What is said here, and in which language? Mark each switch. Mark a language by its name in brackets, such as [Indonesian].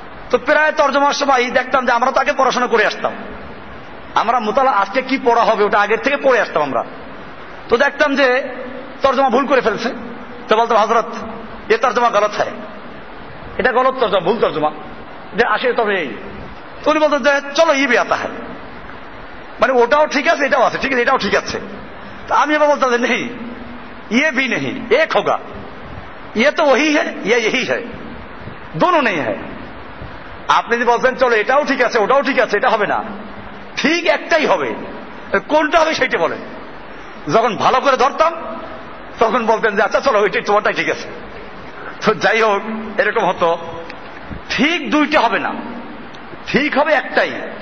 [Bangla] তো প্রায় তর্জমার সময় দেখতাম যে আমরা তাকে পড়াশোনা করে আসতাম। আমরা মুতালা আজকে কি পড়া হবে ওটা আগের থেকে পড়ে আসতাম আমরা। তো দেখতাম যে তর্জমা ভুল করে ফেলছে। তো বলতাম, হযরত এ তর্জমা গলত হয়, এটা গলত তর্জমা, ভুল তর্জমা, যে আসে তবে এই। তো উনি বলতেন যে [Hindi] চলো ই বি আতা হয়, [Bangla] মানে ওটাও ঠিক আছে এটাও আছে, ঠিক আছে এটাও ঠিক আছে। তা আমি এবার বলতাম যে নেই, [Hindi] ये भी नहीं, एक होगा, ये तो वही है, ये यही है, दोनों नहीं है। [Bangla] আপনি যদি বলছেন চলো এটাও ঠিক আছে ওটাও ঠিক আছে, এটা হবে না, ঠিক একটাই হবে। কোনটা হবে সেইটা বলেন। যখন ভালো করে ধরতাম তখন বলতেন যে আচ্ছা চলো ওইটাই তোমারটাই ঠিক আছে। তো যাই হোক, এরকম হতো। ঠিক দুইটা হবে না, ঠিক হবে একটাই।